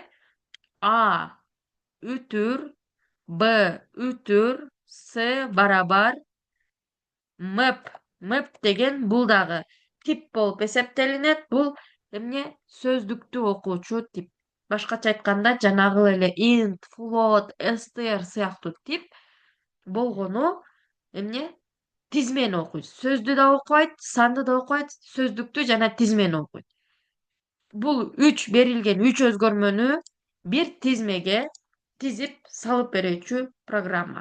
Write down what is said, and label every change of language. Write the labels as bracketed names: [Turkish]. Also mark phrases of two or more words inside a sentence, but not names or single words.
[Kyrgyz] А үтүр, Б үтүр, С барабар мэп. Мэп деген бул дагы тип болуп эсептелинет. Бул эмне? Сөздүктү окуучу тип. Башкача айтканда, жанагы эле [English] int, float, str [Kyrgyz] сыяктуу тип болгону эмне? Тизмени окуйт. Сөздү да окубайт, санды да окубайт, сөздүктү жана тизмени окуйт. Бул 3 берилген 3 өзгөрмөнү бир тизмеге тизип салып берүүчү программа.